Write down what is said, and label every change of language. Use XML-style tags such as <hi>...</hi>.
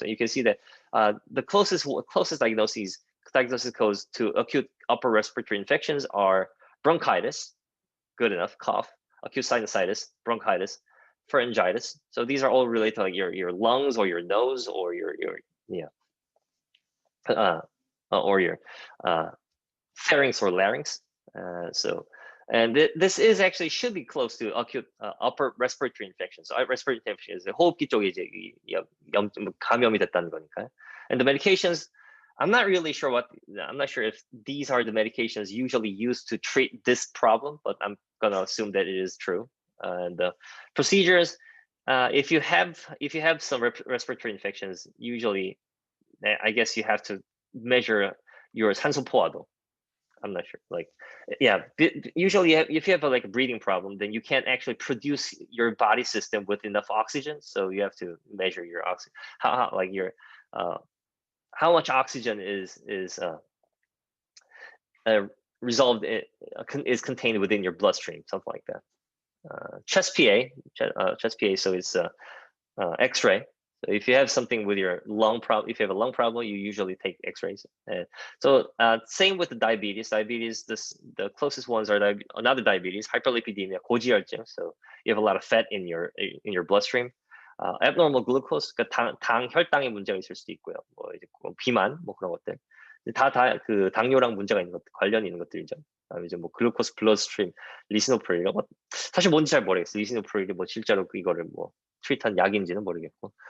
<en>And you can see that the closest diagnosis codes to acute upper respiratory infections are bronchitis, good enough, cough, acute sinusitis, bronchitis, pharyngitis. So these are all related to like your lungs or your nose or your or your pharynx or larynx. And this is actually should be close to acute upper respiratory infection. So respiratory infection is</en> <ko>호흡기 쪽에 이제 감염이 됐다는 거니까.</ko> <en>And the medications, I'm not sure if these are the medications usually used to treat this problem, but I'm gonna assume that it is true. And the procedures, if you have some respiratory infections, usually, I guess you have to measure your 산소 포화도. I'm not sure. Like, yeah, usually if you have like a breathing problem, then you can't actually produce your body system with enough oxygen. So you have to measure your oxygen, how much oxygen is resolved, is contained within your bloodstream, something like that. Chest PA, so it's X-ray. So if you have something with your lung problem, if you have a lung problem, you usually take X-rays. So same with the diabetes. The closest ones are another diabetes, hyperlipidemia, 고지혈증. So you have a lot of fat in your bloodstream.</en> <ko>abnormal glucose, 그러니까 혈당에 문제가 있을 수도 있고요. 뭐 이제 비만, 뭐 그런 것들. 다 그 당뇨랑 문제가 있는 것들, 관련이 있는 것들이죠. 그다음에 이제 뭐 글루코스 블러드스트림, 리시노프릴 이런 것, 사실 뭔지 잘 모르겠어요. 리시노프릴이 뭐 실제로 이거를 뭐 트리트한 약인지는 모르겠고.</ko>